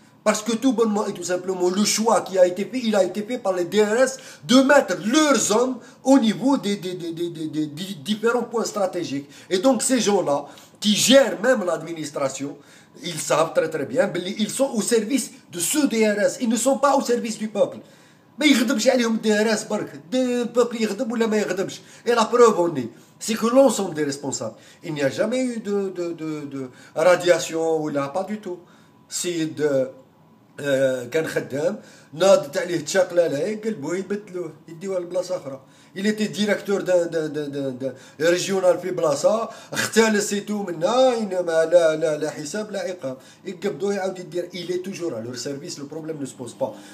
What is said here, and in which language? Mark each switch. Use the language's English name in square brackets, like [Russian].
[French] Parce que tout bonnement et tout simplement, le choix qui a été fait, il a été fait par les DRS de mettre leurs hommes au niveau des différents points stratégiques. Et donc ces gens-là, qui gèrent même l'administration, ils savent très très bien, ils sont au service de ce DRS, ils ne sont pas au service du peuple. [Arabic] ما يخدمش عليهم DRS برك البوبل يخدم ولا ما يخدمش. [French] Et la preuve on est, c'est que l'ensemble des responsables, il n'y a jamais eu de radiation ou là, pas du tout. [Arabic] سيد كان خدام ناضت عليه تشاقلاله يقلبوه يبدلوه يديوه لبلاصه اخرى. [French] Il était directeur d'un régional [Arabic] في بلاصه اختال سيتو منا انما لا حساب لا عقاب يقبضوه يعاود يدير. [French] Il est toujours à leur service, le problème ne se pose pas.